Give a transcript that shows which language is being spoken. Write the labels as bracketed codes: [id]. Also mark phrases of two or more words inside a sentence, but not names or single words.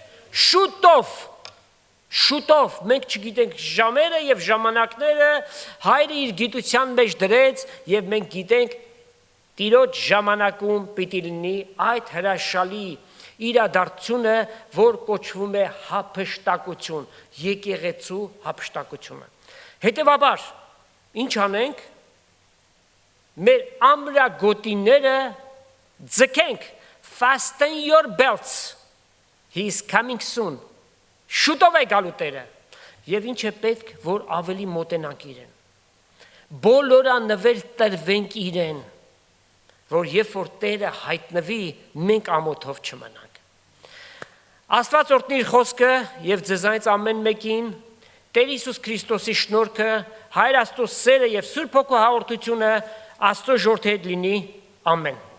[hy] Շուտով, մենք չգիտենք ժամերը եւ ժամանակները, Հայրը իր գիտության մեջ դրեց եւ մենք գիտենք Տիրոջ ժամանակում պիտի լինի այդ հրաշալի իրադարձությունը, որ կոչվում է հափշտակություն, եկեղեցու հափշտակությունը։ Հետևաբար, ինչ անենք։ Մեր ամրագոտիները ձգենք, [en] fasten your belts, he is coming soon, [hy] շուտով է գալու Տերը, և ինչ է պետք, որ ավելի մոտենանք իրեն, բոլորանվեր տրվենք իրեն, որ երբ որ Տերը հայտնվի, մենք ամոթով չմնանք։ Աստված օրհնի իր խոսքը և ձեզանից ամեն մեկին, Տեր Հիսուս Քրիստոսի շնորհքը, Հայր Աստծո սերը և Սուրբ Հոգու հաղորդությունը Աստծո ժողովրդի հետ լինի, ամեն։